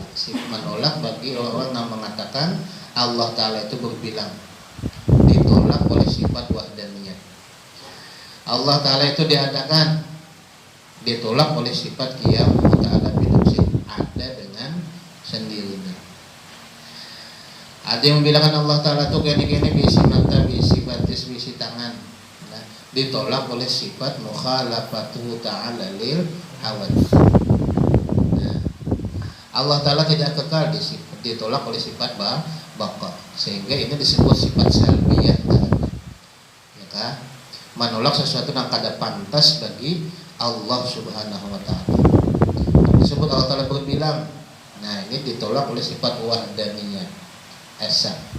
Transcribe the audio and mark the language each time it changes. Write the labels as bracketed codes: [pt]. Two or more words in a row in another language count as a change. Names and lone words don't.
[id] Menolak bagi orang yang mengatakan Allah Ta'ala itu berbilang, ditolak oleh sifat wahdaniyah. Allah Ta'ala itu diadakan, ditolak oleh sifat [ar] qiyam Ta'ala binafsih, [id] ada dengan sendirinya. Ada yang membilangkan Allah Ta'ala itu gini-gini, [bjn] bisi mata, bisi batis, bisi tangan, [id] nah, ditolak oleh sifat [ar] mukhalafatu ta'ala lil hawadits. [id] Nah, Allah Ta'ala tidak kekal ditolak oleh sifat baqa, sehingga ini disebut sifat salbiyah. Ya kan? Menolak sesuatu yang kada pantas bagi Allah [ar] Subhanahu wa taala. [id] Disebut Allah Ta'ala berbilang. Nah, ini ditolak oleh sifat wahdaniyah, esa.